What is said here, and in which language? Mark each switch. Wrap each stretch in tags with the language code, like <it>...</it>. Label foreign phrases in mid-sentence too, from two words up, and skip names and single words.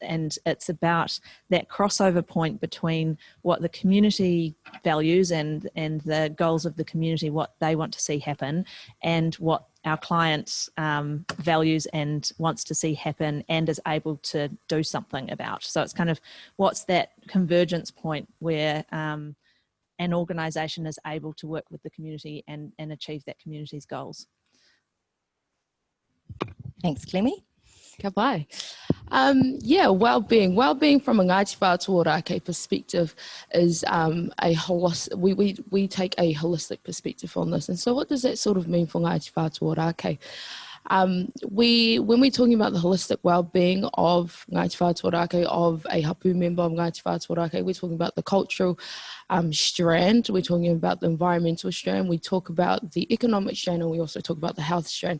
<en>And it's about that crossover point between what the community values and the goals of the community, what they want to see happen, and what our client values and wants to see happen and is able to do something about. So it's kind of what's that convergence point where an organisation is able to work with the community and achieve that community's goals. Thanks, Clemmy.</en> <mi>Ka pai.</mi> <en>Yeah, well-being from a Ngāti Whātua Ōrākei perspective is a holistic. We take a holistic perspective on this, and so what does that sort of mean for Ngāti Whātua Ōrākei? When we're talking about the holistic well-being of Ngāti Whātua Ōrākei, of a hapu member of Ngāti Whātua Ōrākei, we're talking about the cultural strand, we're talking about the environmental strand, we talk about the economic strand, and we also talk about the health strand.</en>